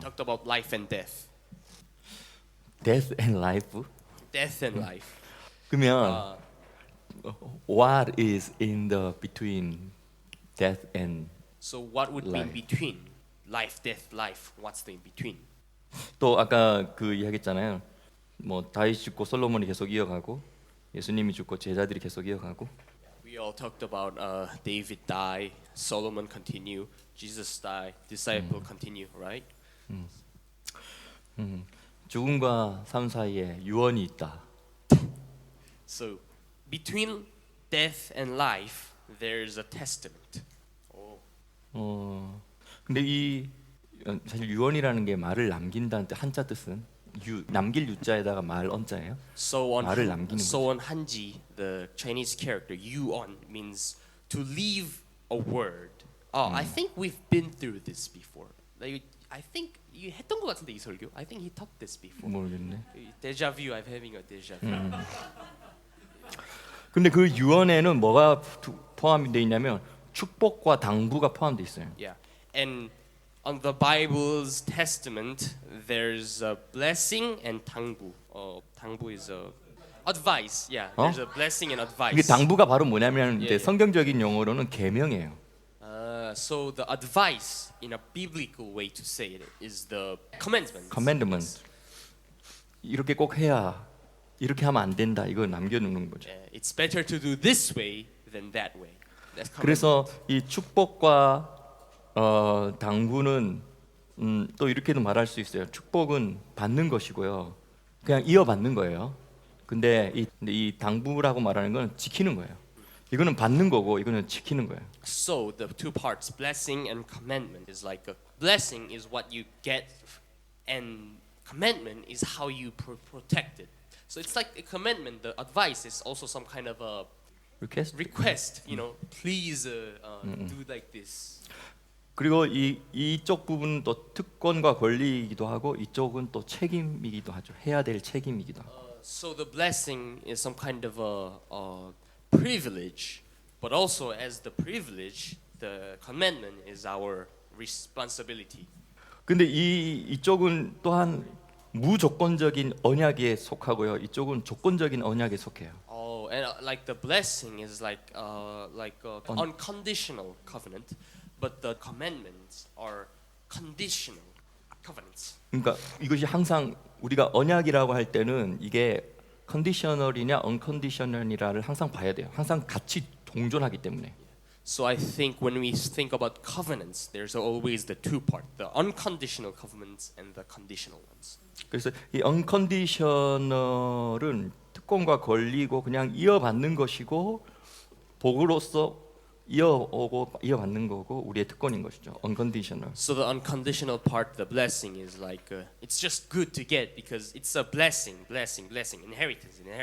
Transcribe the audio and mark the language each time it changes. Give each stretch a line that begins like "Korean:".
English: talked about life and death, Death and life. death and life.
Korean: 그러면
English: what is in the between death and So what would be in Life. between life, death, life? What's the in between?
Korean: 또 아까 그 이야기했잖아요. 뭐 다윗 죽고 솔로몬이 계속 이어가고 예수님이 죽고 제자들이 계속 이어가고
English: We all talked about David die, Solomon continue, Jesus die, disciple continue, right?
Korean: 죽음과 삶 사이에 유언이 있다.
English: So between death and life, there's a testament. Oh.
Korean: 근데 이 사실 유언이라는 게 말을 남긴다는 뜻, 한자 뜻은 남길 유자에다가 말 언자예요. So 말을 남기는
English: so on Hanji, the Chinese character yuan means to leave a word. Oh, I think we've been through this before. Like, I think you
Korean: 했던 것 같은데 이 설교.
English: I think he taught this before.
Korean: 모르겠네.
English: Deja vu. I'm having a deja vu.
Korean: 근데 그 유언에는 뭐가 포함이 돼 있냐면 축복과 당부가 포함돼 있어요.
English: Yeah, and on the Bible's testament, there's a blessing and 당부. 당부 is a advice. Yeah, there's a blessing and advice.
Korean: 이게 당부가 바로 뭐냐면 이제 예. 성경적인 용어로는 계명이에요.
English: So the advice, in a biblical way to say it, is the commandment. commandment.
Korean: 이렇게 꼭 해야 이렇게 하면 안 된다. 이거 남겨놓는 거죠.
English: It's better to do this way than that way. That's commandment.
Korean: 그래서 이 축복과 당부는 또 이렇게도 말할 수 있어요. 축복은 받는 것이고요. 그냥 이어받는 거예요. 근데 이 당부라고 말하는 건 지키는 거예요. 이거는 받는 거고 이거는 지키는 거예요.
English: So the two parts, blessing and commandment, is like a blessing is what you get, and commandment is how you protect it. So it's like a commandment. The advice is also some kind of a request. You know, please do like this.
Korean: 그리고 이쪽 부분은 또 특권과 권리이기도 하고 이쪽은 또 책임이기도 하죠. 해야 될 책임이기도 하고.
English: So the blessing is some kind of a privilege, but also as the privilege, the commandment is our responsibility.
Korean: 근데 이쪽은 또한 무조건적인 언약에 속하고요. 이쪽은 조건적인 언약에 속해요.
English: Oh, and like the blessing is like unconditional covenant, but the commandments are conditional covenants.
Korean: 그러니까 이것이 항상 우리가 언약이라고 할 때는 이게 컨디셔널이냐 언컨디셔널이냐를 항상 봐야 돼요. 항상 같이 동존하기 때문에.
English: So I think when we think about covenants, there's always the two part, the unconditional covenants and the conditional ones.
Korean: 그래서 이 언컨디셔널은 특권과 권리고 그냥 이어받는 것이고 복으로서 이어받는 거고 우리의 특권인 것이죠.
English: unconditional. So the unconditional part, the blessing, is like it's just good to get because it's a blessing, inheritance.